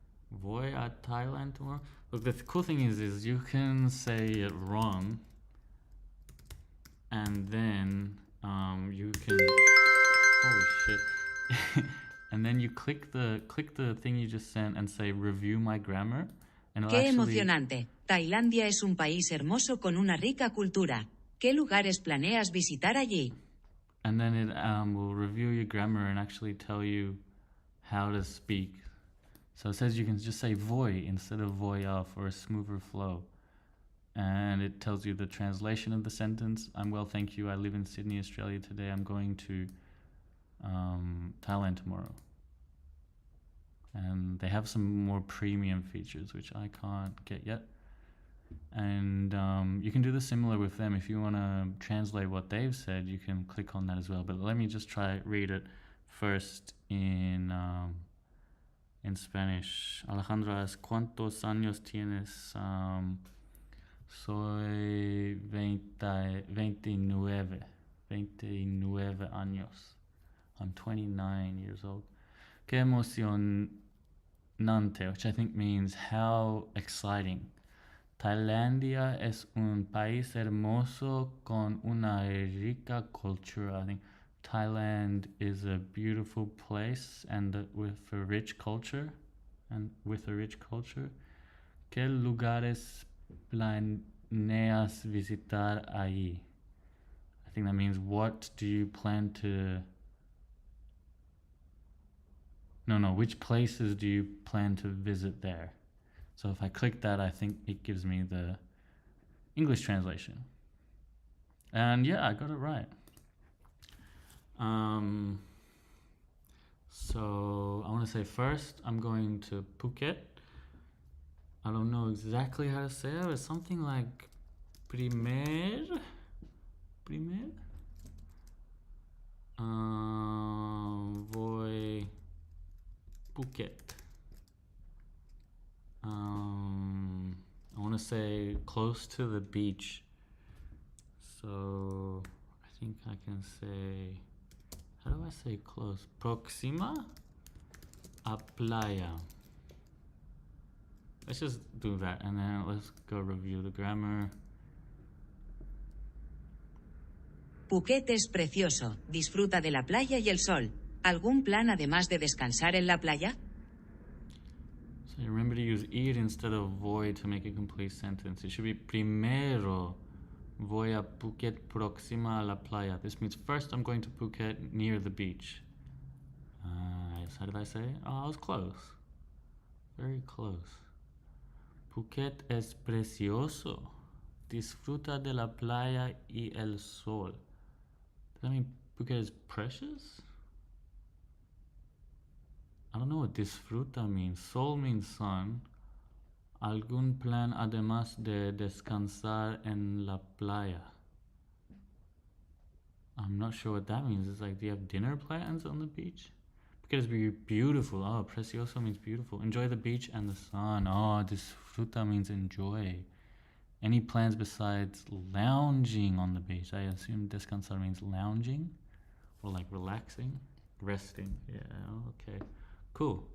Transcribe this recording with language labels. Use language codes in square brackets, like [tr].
[en] Voy a Thailand tomorrow? Look, the cool thing is you can say it wrong, and then you can, holy shit, and then you click the thing you just sent and say review my grammar, and it'll [es] Qué [en] actually, [es] emocionante. Tailandia es un país hermoso con una rica cultura. ¿Qué lugares planeas visitar allí? [en] and then it will review your grammar and actually tell you how to speak. So it says you can just say voy instead of voy for a smoother flow. and it tells you the translation of the sentence. I'm well, thank you. I live in Sydney, Australia today. I'm going to Thailand tomorrow. And they have some more premium features, which I can't get yet. And you can do this similar with them. If you want to translate what they've said, you can click on that as well. But let me just read it first in Spanish. [es] Alejandra, ¿cuántos años tienes? Soy 29 años. [en] I'm 29 years old. [es] Qué emocionante, [en] which I think means how exciting. [es] Tailandia es un país hermoso con una rica cultura. [en] I think Thailand is a beautiful place and with a rich culture. [es] ¿Qué lugares planeas visitar allí? [en] I think that means what do you plan to... No, which places do you plan to visit there? So if I click that, I think it gives me the English translation. And yeah, I got it right. So I want to say first, I'm going to Phuket. I don't know exactly how to say it. It's something like primer. [es] Voy Phuket. [en] I want to say close to the beach. So I think I can say, how do I say close? [es] Próxima a playa. [en] Let's just do that and then let's go review the grammar. [es] Phuket es precioso, disfruta de la playa y el sol. ¿Algún plan además de descansar en la playa? [en] So remember to use ir instead of voy to make a complete sentence. It should be [es] primero voy a Phuket próxima a la playa. [en] This means first I'm going to Phuket near the beach. How did I say it? Oh, I was close. Very close. [es] Phuket es precioso. Disfruta de la playa y el sol. [en] Does that mean Phuket is precious? I don't know what disfruta means. Sol means sun. ¿Algún plan además de descansar en la playa? I'm not sure what that means. It's like, do you have dinner plans on the beach? Phuket is beautiful. Oh, precioso means beautiful. Enjoy the beach and the sun. Oh, disfruta means enjoy. Any plans besides lounging on the beach? I assume descansar means lounging or like relaxing, resting. Yeah, okay. Cool.